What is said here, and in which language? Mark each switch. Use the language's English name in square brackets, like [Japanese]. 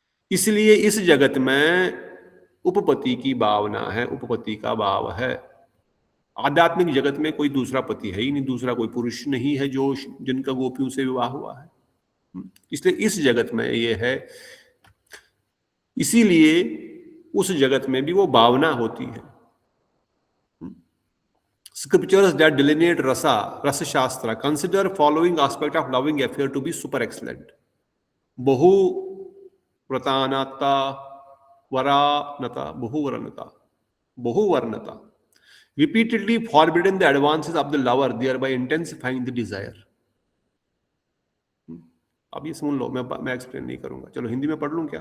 [Hindi] इसलिए इस जगत में उपपति की भावना है, उपपति का भाव है. आध्यात्मिक जगत में कोई दूसरा पति है ही नहीं, दूसरा कोई पुरुष नहीं है जो जिनका गोपियों से विवाह हुआ है. इसलिए इस जगत में ये है. इसीलिए उस जगत में भी वो भावना होती है. [English] Scriptures that delineate rasa shastra consider following aspect of loving affair to be super excellent. [Sanskrit] Bahu pratanata, varanata, bahuvarnata. [English] Repeatedly forbidden the advances of the lover, thereby intensifying the desire. [Hindi] अब ये सुन लो, मैं एक्सप्लेन नहीं करूंगा. चलो हिंदी में पढ़ लूं क्या?